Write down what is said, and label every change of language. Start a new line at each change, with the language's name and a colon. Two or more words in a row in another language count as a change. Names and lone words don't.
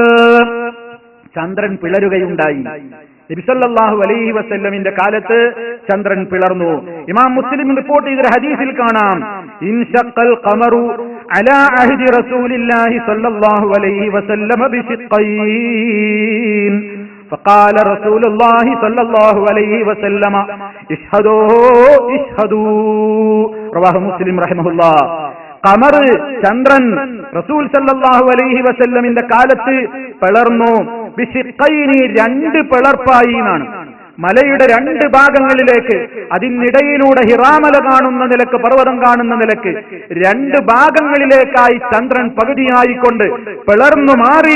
Malayalam: ചന്ദ്രൻ പിളരുകയുണ്ടായി. നബി
Arabic: صلى الله عليه
Malayalam: വസല്ലമിന്റെ കാലത്ത് ചന്ദ്രൻ പിളർന്നു. ഇമാം മുസ്ലിം റിപ്പോർട്ട് ചെയ്ത ഹദീസിൽ കാണാം,
Arabic: انشق القمر على عهد رسول الله صلى الله عليه وسلم بشقين فقال رسول الله صلى الله عليه وسلم اشهدوا اشهدوا رواه مسلم رحمه الله.
Malayalam: ഖമർ, ചന്ദ്രൻ
Arabic: رسول صلى الله عليه
Malayalam: വസല്ലമിന്റെ കാലത്ത് പിളർന്നു. ബിശിഖൈനി, രണ്ട് പിളർപ്പായി എന്നാണ്. മലയുടെ രണ്ട് ഭാഗങ്ങളിലേക്ക്, അതിനിടയിലൂടെ ഹിറാമല കാണുന്ന നിലക്ക്, പർവ്വതം കാണുന്ന നിലക്ക് രണ്ട് ഭാഗങ്ങളിലേക്കായി ചന്ദ്രൻ പകുതിയായിക്കൊണ്ട് പിളർന്നു മാറി.